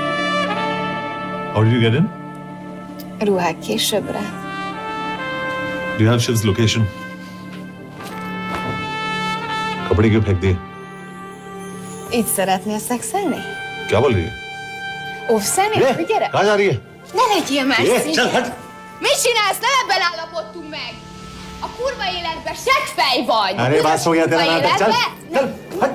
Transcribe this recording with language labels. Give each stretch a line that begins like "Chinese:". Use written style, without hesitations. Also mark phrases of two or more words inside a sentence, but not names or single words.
English: How did you get in?
Hungarian: Ruhák későbbre.
English: Do you have Shiv's location?
Hindi: कपड़े क्यों फेंक दिए?
Hungarian: Így szeretnél szexelni?
Hindi: क्या बोल रही है?
Hungarian: Ó, személy, gyere!
Hindi: कहाँ जा रही है?
Hungarian: Ne legyél messzi!
Hindi: चल हट!
Hungarian: Mit csinálsz? Nem ebben állapodtunk meg! A kurva életben seggfej vagy!
Hindi: अरे बात हो गया तेरा नाटक, चल! चल हट!